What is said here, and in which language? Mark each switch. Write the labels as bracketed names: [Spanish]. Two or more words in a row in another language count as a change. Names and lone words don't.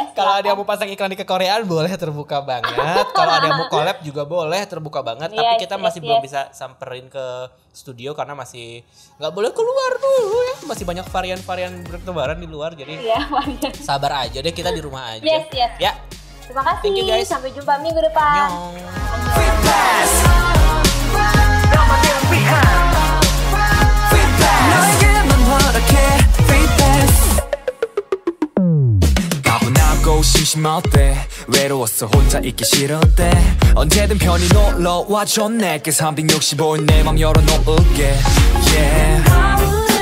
[Indonesian] Kalau ada yang mau pasang iklan di Kekoreaan boleh, terbuka banget. Kalau ada yang mau collab juga boleh, terbuka banget. Tapi kita masih belum bisa samperin ke studio karena masih nggak boleh keluar dulu ya, masih banyak varian-varian bertebaran di luar, jadi sabar aja deh, kita di rumah aja. Ya, terima kasih. [English] Thank you guys. [Indonesian] Sampai jumpa minggu depan. [Korean] 심심할 때 외로웠어 혼자 있기 싫을 때 언제든 편히 놀러와줘 내게 365일 내 맘 열어놓을게 yeah